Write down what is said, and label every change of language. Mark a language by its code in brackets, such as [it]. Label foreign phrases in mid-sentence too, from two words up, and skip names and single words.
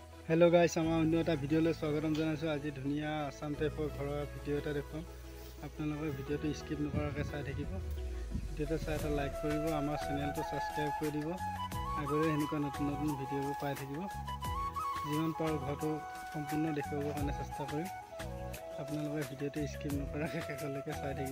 [en] hello guys [as] আমাৰ অন্য এটা ভিডিঅʼলৈ স্বাগতম জনাইছোঁ। আজি ধুনীয়া আসাম টাইপৰ घৰৰ ভিডিও এটা দেখুৱাম। আপোনালোকে ভিডিওটো স্কিপ নকৰাকৈ চাই থাকিব। ভিডিওটো চাই এটা লাইক কৰিব, আমাৰ চেনেলটো সাবস্ক্ৰাইব কৰি দিব। আগলৈ এনেকুৱা নতুন নতুন ভিডিওবোৰ পাই থাকিব। যিমান পাৰো ঘৰটো সম্পূৰ্ণ দেখুৱাবৰ কাৰণে চেষ্টা কৰিম। আপোনালোকে ভিডিওটো স্কিপ নকৰাকৈ শেষলৈকে চাই থাকিব।